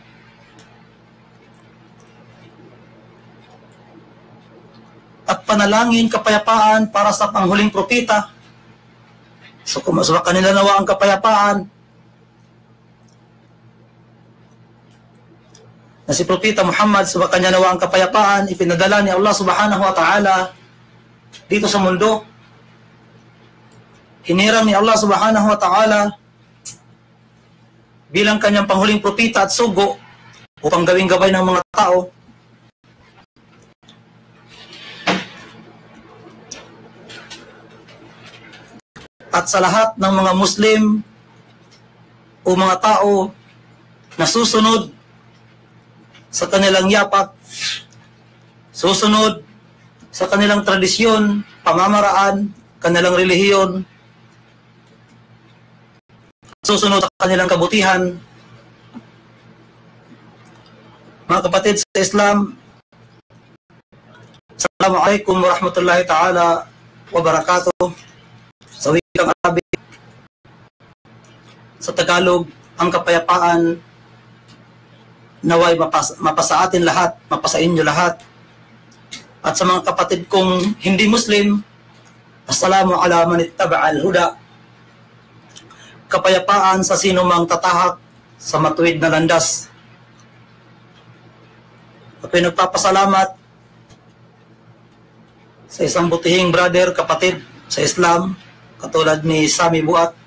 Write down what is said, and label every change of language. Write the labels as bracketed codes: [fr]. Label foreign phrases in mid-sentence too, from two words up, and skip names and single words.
[tl] At panalangin kapayapaan para sa panghuling propeta. So kumaswa kanila nawa ang kapayapaan na si Propeta Muhammad, sa kanya nawa ang kapayapaan ipinadala ni Allah [ar] سبحانه وتعالى [tl] dito sa mundo. Hinirang ni Allah [ar] سبحانه وتعالى [tl] bilang kanyang panghuling propeta at sugo upang gawing gabay ng mga tao. At sa lahat ng mga Muslim o mga tao na susunod sa kanilang yapak, susunod sa kanilang tradisyon, pamamaraan, kanilang relihiyon, susunod sa kanilang kabutihan. Mga kapatid sa Islam, [ar] السلام عليكم ورحمة الله تعالى وبركاته. [tl] Sa wikang Arabic, sa Tagalog, ang kapayapaan naway mapasa atin lahat, mapasa inyo lahat. At sa mga kapatid kong hindi Muslim, [ar] السلام على من اتبع الهدى. [tl] Kapayapaan sa sino mang tatahak sa matuwid na landas. Ako'y nagpapasalamat sa isang butihing brother, kapatid sa Islam, katulad ni Sami Buat.